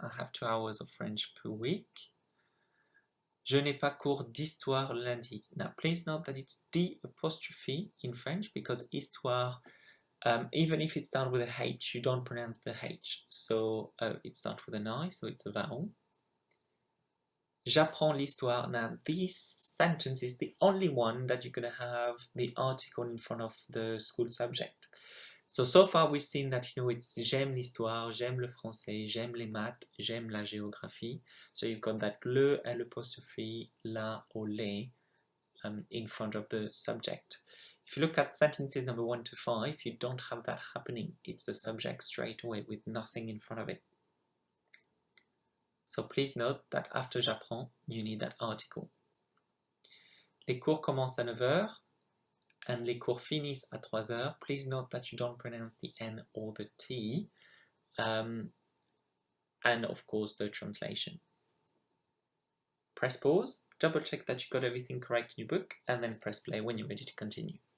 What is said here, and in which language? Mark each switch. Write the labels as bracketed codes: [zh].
[en] I have 2 hours of French per week. [fr] Je n'ai pas cours d'histoire lundi. [en] Now, please note that it's D apostrophe in French because histoire, even if it starts with a H, you don't pronounce the H. So it starts with an I, so it's a vowel. [fr] J'apprends l'histoire. [en] Now, this sentence is the only one that you're going to have the article in front of the school subject. So far we've seen that, it's [fr] j'aime l'histoire, j'aime le français, j'aime les maths, j'aime la géographie. [en] So you've got that le, l'apostrophe, la or les in front of the subject. If you look at sentences number 1 to 5, you don't have that happening. It's the subject straight away with nothing in front of it. So please note that after j'apprends, you need that article. [fr] Les cours commencent à 9h. And les cours finissent à 3h. [en] Please note that you don't pronounce the N or the T. And of course the translation. Press pause, double check that you got everything correct in your book, and then press play when you're ready to continue.